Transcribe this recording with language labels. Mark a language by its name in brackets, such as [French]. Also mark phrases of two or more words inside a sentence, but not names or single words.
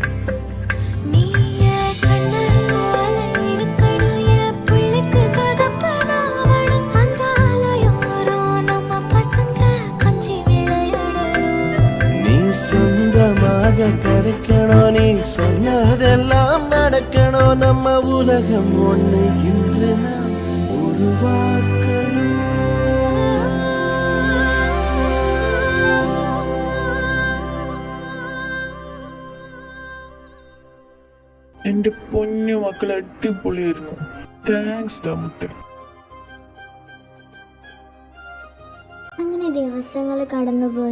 [Tamil] சொந்தமாக கிடைக்கணும் நீ சொன்னதெல்லாம் நடக்கணும் நம்ம உலகம் ஒண்ணு இன்று நாம் உருவாக்கணும் [Malayalam] എൻ്റെ പൊന്നു മക്കൾ അടിപൊളിയായിരുന്നു. താങ്ക്സ് ഡാ മുട്ട. അങ്ങനെ ദിവസങ്ങൾ കടന്നുപോയി.